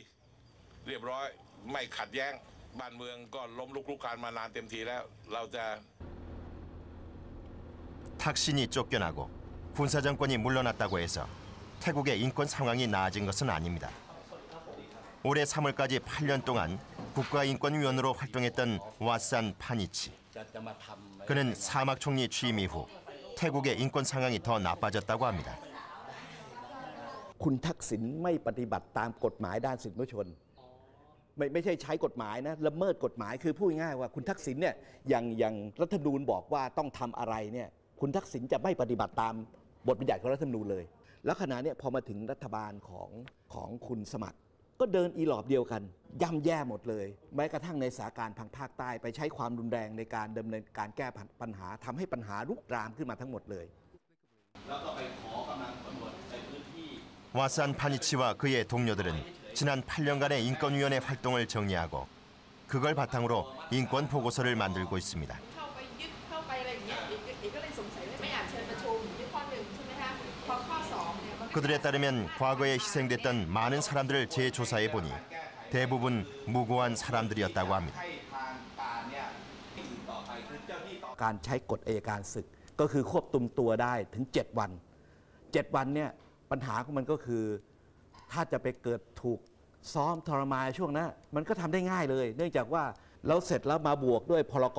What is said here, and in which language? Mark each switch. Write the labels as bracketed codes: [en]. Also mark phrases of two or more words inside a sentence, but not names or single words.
[ko] 탁신이 쫓겨나고 군사정권이 물러났다고 해서 태국의 인권 상황이 나아진 것은 아닙니다. 올해 3월까지 8년 동안 국가인권위원으로 활동했던 왓산 파니치. 그는 사막 총리 취임 이후 태국의 인권 상황이 더 나빠졌다고 합니다. [th] คุณทักษิณไม่ปฏิบัติตามกฎหมายด้านสิทธิมนุษยชนไม่ใช่ใช้กฎหมายนะละเมิดกฎหมายคือพูดง่ายว่าคุณทักษิณ เนี่ยอย่างรัฐธรรมนูญบอกว่าต้องทำอะไรเนี่ยคุณทักษิณจะไม่ปฏิบัติตามบทบัญญัติของรัฐธรรมนูญเลยแล้วขณะนี้พอมาถึงรัฐบาลของคุณสมัครก็เดินอีหลอบเดียวกันย่ำแย่หมดเลยแม้กระทั่งในสถานการณ์ทางภาคใต้ไปใช้ความรุนแรงในการดำเนินการแก้ปัญหาทำให้ปัญหาลุกรามขึ้นมาทั้งหมดเลยแล้วก็ไปขอกำลังตำรวจในพื้นที่ [ko] 왓산 파니치와 그의 동료들은 지난 8년간의 인권위원회 활동을 정리하고 그걸 바탕으로 인권 보고서를 만들고 있습니다. 그들에 따르면 과거에 희생됐던 많은 사람들을 재조사해 보니 대부분 무고한 사람들이었다고 합니다. [th] การใช้กฎอัยการศึกก็คือควบคุมตัวได้ถึง7 วัน 7 วันเนี่ยปัญหาของมันก็คือถ้าจะไปเกิดถูกซ้อมทรมานช่วงนั้นมันก็ทำได้ง่ายเลยเนื่องจากว่าเราเสร็จแล้วมาบวกด้วยพรก.